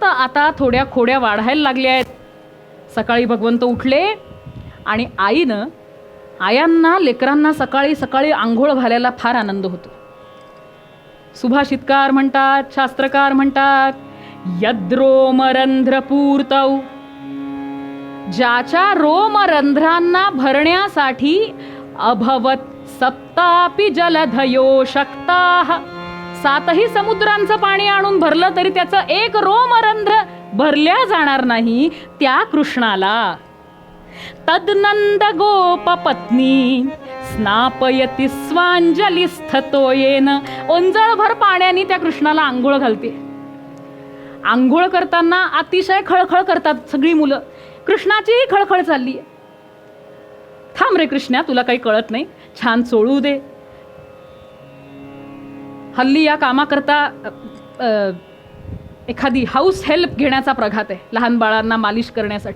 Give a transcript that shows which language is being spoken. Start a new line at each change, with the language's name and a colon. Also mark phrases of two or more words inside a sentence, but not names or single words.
Marathi: आता थोड्या खोड्या वाढायला लागल्या आहेत. सकाळी भगवंत उठले आणि आयांना, लेकरांना सकाळी सकाळी आंघोळ घालायला फार आनंद होतो. सुभाषितकार म्हणतात, शास्त्रकार म्हणतात, यद्रोमरंध्रपूर्तौ, ज्याच्या रोमरंध्रांना भरण्यासाठी
Sanskrit: अभवत सप्तापि जलधयो शक्ताः,
Marathi: 7ही समुद्रांचं पाणी आणून भरलं तरी त्याचं एक रोमरंध्र भरल्या जाणार नाही त्या कृष्णाला.
Sanskrit: तद्नंद गोप पत्नी स्नापयति स्वांजलिस्थतो येन.
Marathi: ओंजळभर पाण्याने त्या कृष्णाला आंघोळ घालते. आंघोळ करताना अतिशय खळखळ करतात सगळी मुलं. कृष्णाचीही खळखळ चालली आहे. थांब रे कृष्णा, तुला काही कळत नाही, छान चोळू दे. हल्ली या कामाकरता एखादी
English: house help
Marathi: घेण्याचा प्रघात आहे लहान बाळांना मालिश करण्यासाठी.